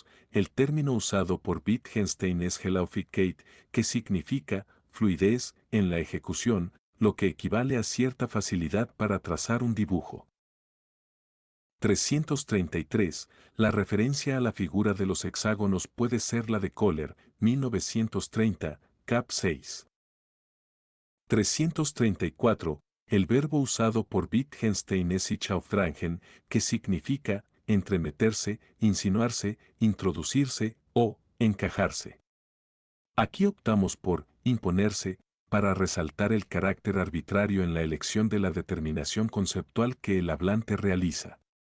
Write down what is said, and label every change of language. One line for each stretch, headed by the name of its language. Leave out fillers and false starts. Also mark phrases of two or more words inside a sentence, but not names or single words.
Spanish: El término usado por Wittgenstein es Gelaufikkeit, que significa fluidez en la ejecución, lo que equivale a cierta facilidad para trazar un dibujo. 333. La referencia a la figura de los hexágonos puede ser la de Kohler, 1930, cap 6. 334. El verbo usado por Wittgenstein es
German: sich aufdrängen,
Spanish: que significa entremeterse, insinuarse, introducirse o encajarse. Aquí optamos por imponerse para resaltar el carácter arbitrario en la elección de la determinación conceptual que el hablante realiza.